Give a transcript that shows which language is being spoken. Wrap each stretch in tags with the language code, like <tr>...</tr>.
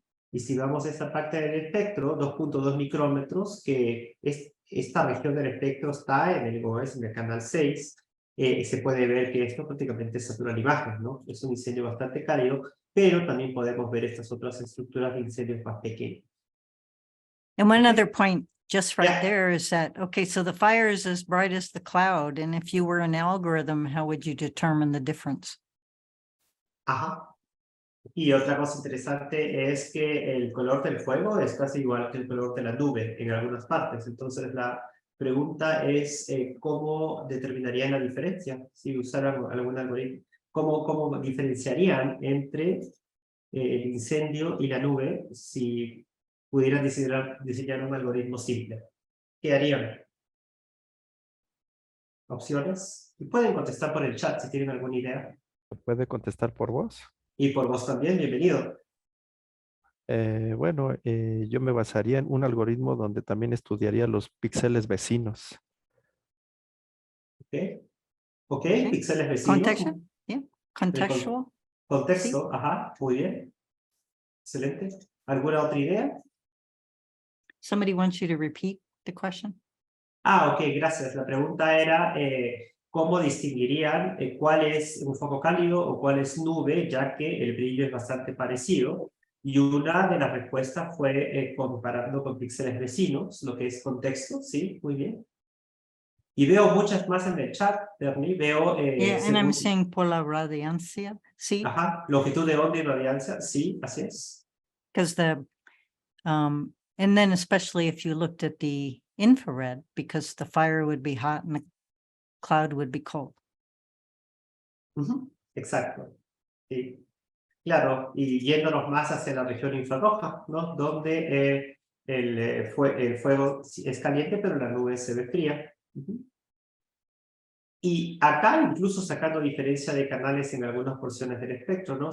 <es>Y si vamos a esta parte del espectro, 2.2 micrómetros, que esta región del espectro está en el GOES, en el canal 6, se puede ver que esto prácticamente satura la imagen, ¿no? Es un incendio bastante cálido, pero también podemos ver estas otras estructuras de incendios más pequeños.</es> <en>And one other point just right Yeah. there is that, okay, so the fire is as bright as the cloud. And if you were an algorithm, how would you determine the difference?</en> <es>Ajá. Y otra cosa interesante es que el color del fuego es casi igual que el color de la nube en algunas partes. Entonces la pregunta es ¿cómo determinarían la diferencia? Si usaran algún algoritmo. ¿Cómo diferenciarían entre el incendio y la nube si pudieran diseñar un algoritmo simple? ¿Qué harían? ¿Opciones? Y pueden contestar por el chat si tienen alguna idea. ¿Puede contestar por voz? Y por vos también, bienvenido. Bueno, yo me basaría en un algoritmo donde también estudiaría los píxeles vecinos. Ok, píxeles vecinos.</es> <en>Contextual, yeah, contextual.</en> <es>Contexto, ajá, muy bien. Excelente. ¿Alguna otra idea?</es> <en>Somebody wants you to repeat the question?</en> <es>Ok, gracias. La pregunta era ¿cómo distinguirían cuál es un foco cálido o cuál es nube, ya que el brillo es bastante parecido? Y una de las respuestas fue comparando con píxeles vecinos, lo que es contexto, ¿sí? Muy bien. Y veo muchas más en el chat, Bernie. Veo...</es> <en>Yeah, and I'm saying</en> <es>por la radiancia, sí. Ajá, longitud de onda y radiancia, sí, así es.</es> <en>Because and then especially if you looked at the infrared, because the fire would be hot and the cloud would be cold.</en> <es>Exacto. Sí. Claro, y yéndonos más hacia la región infrarroja, ¿no? Donde el fuego es caliente, pero la nube se ve fría. Y acá, incluso sacando diferencia de canales en algunas porciones del espectro, ¿no?</es>